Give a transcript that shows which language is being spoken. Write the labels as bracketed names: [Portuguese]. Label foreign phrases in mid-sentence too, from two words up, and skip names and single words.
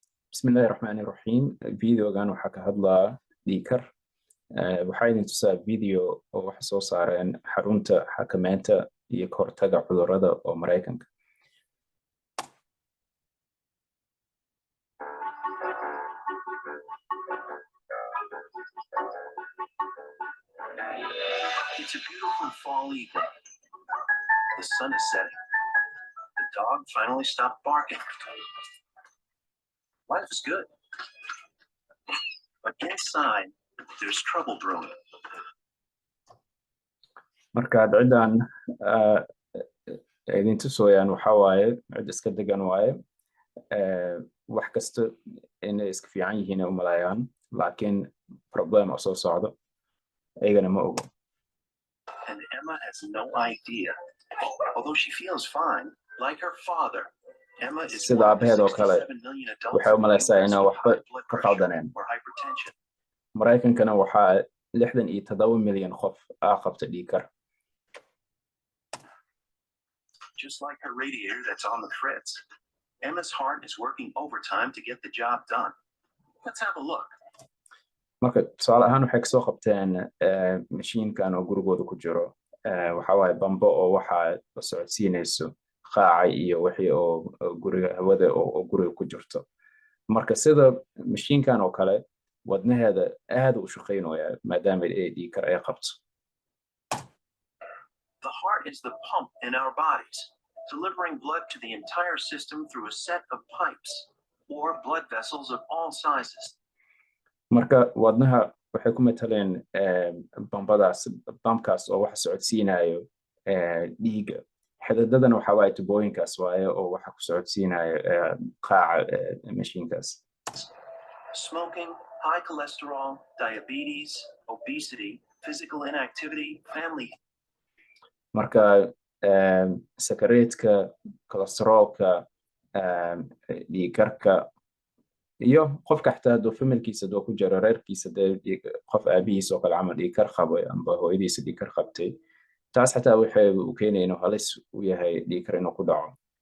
[Arabic] بسم الله الرحمن الرحيم. الفيديو كان [Somali] waxaa ka hadlaa dhiikar. waxaa idin tusaa video oo wax soo saareen xarunta xakameynta iyo ka hortagga cudurrada oo Mareykanka. [English] It's a beautiful fall evening. The sun is setting. The dog finally stopped barking. Life is good. But inside, there's trouble brewing. [Somali] marka cidan idin tusooyaan waxa waaye cid iska degan waaye wax kasta inay iska fiican yihiin u malaayaan laakiin problem oo soo socdo ayagana ma ogo. [English] And Emma has no idea. Although she feels fine, like her father, Emma is [Somali] sida aabaheed oo kale waxay u malaysaa inay waxba ka qaldaneen. [English] hypertension. [Somali] Mareykankana waxaa 67 milyan qof qabta dhiikar. [English] Just like her radiator that's on the fritz, Emma's heart is working overtime to get the job done. Let's have a look. [Somali] marka tusaale ahaan waxay kasoo qabteen mashiinkan oo gurigooda ku jiro waxa waaye bambo oo waxa socodsiinayso qaaca iyo wixii oo guriga hawada oo guriga ku jirto. marka sida mashiinkan oo kale wadnaheeda aad u shaqeynaya maadaama ay dhiikar ay qabto. [English] The heart is the pump in our bodies, delivering blood to the entire system through a set of pipes or blood vessels of all sizes. [Somali] marka wadnaha waxay ku mataleen bambkaas oo wax socodsiinayo dhiiga. xididadana waxa waaye tubooyinkaas waaye oo waxa ku socodsiinayo qaaca mashiinkaas. [English] Smoking, high cholesterol, diabetes, obesity, physical inactivity, family. [Somali] marka sakareedka, kolestaroolka, dhiikarka iyo qofka xataa hadduu familkiisa hadduu ku jiro reerkiisa qof aabihiisa oo kale camal dhiikar qabo amba hooyadiisa dhiikar qabtay taas xataa waxay u keenaya inuu halis u yahay dhiikar inuu ku dhaco.